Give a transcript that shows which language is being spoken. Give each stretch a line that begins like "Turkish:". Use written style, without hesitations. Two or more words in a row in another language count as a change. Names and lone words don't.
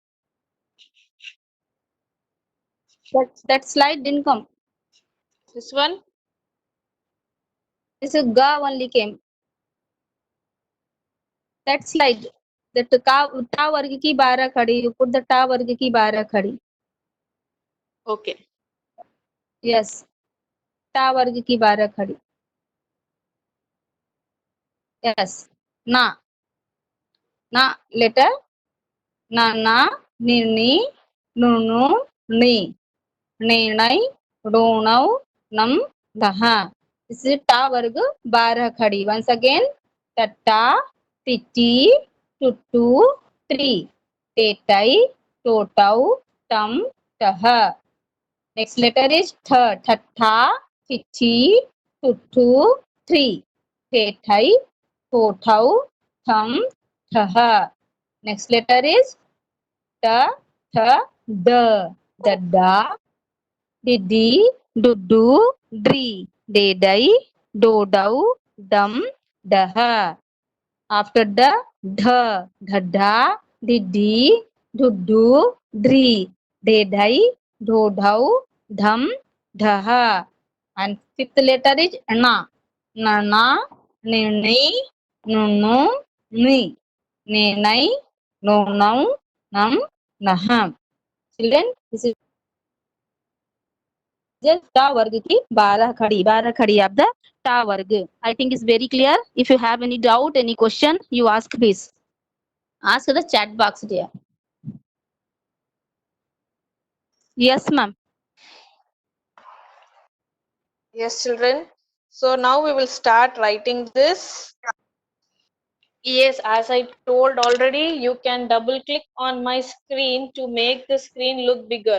English: That slide didn't come. This one? This is ga only came. That slide. That
Hindi: ट वर्ग की 12 खड़ी.
English: You put the
Hindi: ट वर्ग की 12 खड़ी.
English: Okay. Yes.
Hindi: ट वर्ग की 12 खड़ी.
English: Yes. Na. Na letter. Na na. Ni ni. Nu nu. Ni.
Hindi: निर्णय ऋणव नम दहा.
English: This is
Hindi: टा वर्ग 12 खड़ी.
English: Once again,
Hindi: टट्टा टिट्टी टुट्टू ट्री टेटाई टोटाऊ टम टह.
English: Next letter is थ.
Hindi: ठट्ठा टिट्टी टुट्टू ट्री टेटाई टोटाऊ टम टह.
English: Next letter is ट थ द.
Hindi: दड्डा डिड्डी डुड्डू ड्री डेडई डोडऊ डम डह.
English: After the dha,
Hindi: ढड्ढा ढिड्ढी ढुड्ढू ढ्री ढेढै ढोढौ ढं ढः.
English: And fifth letter is na.
Hindi: णणा णिर्णि णुणु णि णेणै णोणौ णं णः.
English: Children, this is just
Hindi: टा वर्ग की 12 खड़ी
English: of the
Hindi: टा वर्ग.
English: I think it's very clear. If you have any doubt, any question, you ask please. Ask the chat box there. Yes, ma'am. Yes, children. So now we will start writing this. Yes, as I told already, you can double click on my screen to make the screen look bigger.